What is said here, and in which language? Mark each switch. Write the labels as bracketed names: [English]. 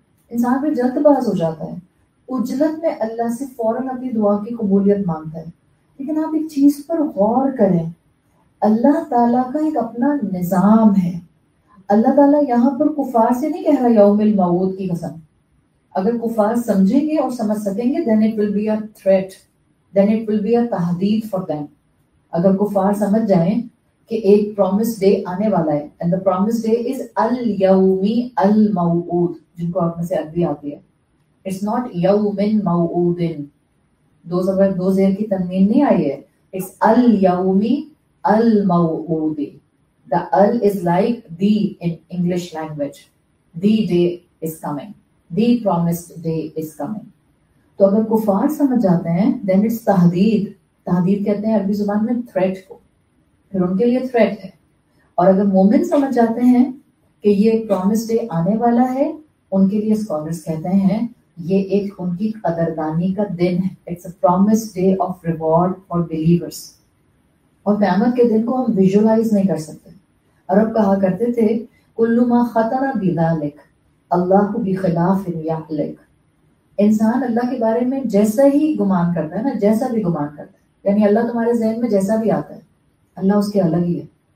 [Urdu] انسان پھر جلد باز ہو جاتا ہے، عجلت میں اللہ سے فوراً اپنی دعا کی قبولیت مانگتا ہے. لیکن آپ ایک چیز پر غور کریں، اللہ تعالیٰ کا ایک اپنا نظام ہے. اللہ تعالیٰ یہاں پر کفار سے نہیں کہہ رہا یوم الموعود کی قسم. اگر کفار سمجھیں گے اور سمجھ سکیں گے [English] then it will be a threat, then it will be a تحدید for them. [Urdu] اگر کفار سمجھ جائیں کہ ایک پرومس ڈے آنے والا ہے [English] and the promised day is [Arabic] الیومی الموعود، [Urdu] جن کو آپ میں سے عربی آتی ہے. [English] It's not [Arabic] یومن موعودن، [Urdu] دو زیر کی تنوین نہیں آئی ہے. [English] It's الیومی الموعود. The al is like the in English language. The day is coming. The promised day is coming. [Urdu] تو اگر کفار سمجھ جاتے ہیں [English] then it's [Urdu] تحدید. تحدید کہتے ہیں عربی زبان میں threat کو، پھر ان کے لیے threat ہے. اور اگر مومن سمجھ جاتے ہیں کہ یہ promised day آنے والا ہے، ان کے لیے scholars کہتے ہیں یہ ایک ان کی قدردانی کا دن ہے. [English] It's a promise day of reward for believers. [Urdu] اور قیامت کے دن کو ہم ویژولائز نہیں کر سکتے. عرب کہا کرتے تھے [Arabic] کل ما خطر بذلک اللہ بخلاف یخلق. [Urdu] انسان اللہ کے بارے میں جیسا ہی گمان کرتا ہے نا، جیسا بھی گمان کرتا ہے، یعنی اللہ تمہارے ذہن میں جیسا بھی آتا ہے اللہ اس کے الگ ہی ہے.